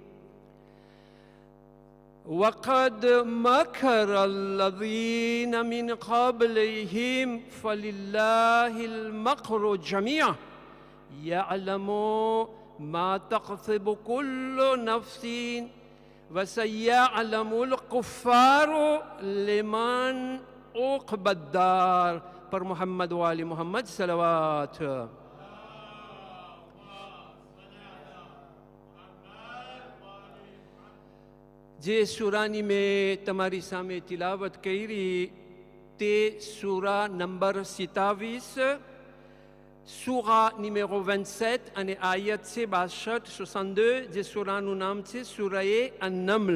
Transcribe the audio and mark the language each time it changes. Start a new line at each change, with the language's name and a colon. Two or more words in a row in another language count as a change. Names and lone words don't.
Arabic: وقد مكر الذين من قبلهم فلله المكر جميعا يعلم ما تكسب كل نفس وسيعلم الكفار لمن عقبى الدار. پر محمد وآل محمد صلوات.
Gujarati: જે સૂરાની મેં તમારી સામે તિલાવત કરી તે સૂરા નંબર 27 સૂરા numéro 27 અને આયત છે 62-62 જે સૂરાનું નામ છે સૂરાએ અન-નમ્લ.